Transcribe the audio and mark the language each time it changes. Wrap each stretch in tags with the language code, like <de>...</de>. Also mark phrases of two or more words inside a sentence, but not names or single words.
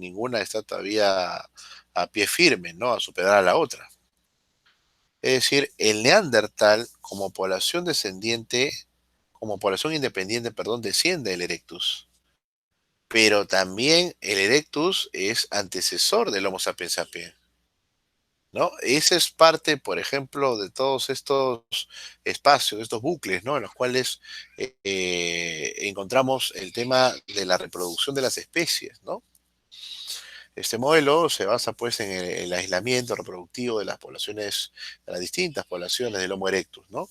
<es>Ninguna está todavía a pie firme, ¿no? A superar a la otra. Es decir, el Neandertal como población independiente, perdón, desciende del Erectus. Pero también el Erectus es antecesor del Homo sapiens sapiens, ¿no? Esa es parte, por ejemplo, de todos estos espacios, estos bucles, ¿no? En los cuales encontramos el tema de la reproducción de las especies, ¿no? Este modelo se basa, pues, en el aislamiento reproductivo de las poblaciones, de las distintas poblaciones del Homo erectus, ¿no?</es>